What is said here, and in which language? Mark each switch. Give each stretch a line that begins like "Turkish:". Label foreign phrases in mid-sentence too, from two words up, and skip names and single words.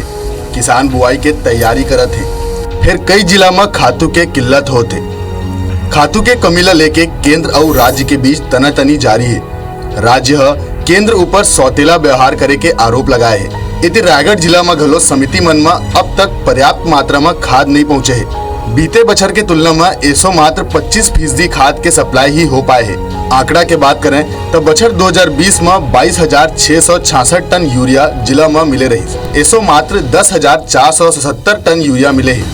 Chhattisgarhi: किसान बुआई के तैयारी करत है। फिर कई जिला में खातू के किल्लत होते। खातू के कमी ला लेके केंद्र और राज्य के बीच तनातनी जारी है। राज्य केंद्र ऊपर सौतेला व्यवहार करे के आरोप लगाए है। इति रायगढ़ जिला में घलो समिति मन में अब तक पर्याप्त मात्रा में खाद नहीं पहुँचे है। बीते बछर के तुलना में ऐसो मात्र 25% खाद के सप्लाई ही हो पाए है। आंकड़ा के बात करें तो बछर 2020 में 22,666 टन यूरिया जिला में मिले रही। ऐसो मात्र 10,477 टन यूरिया मिले है।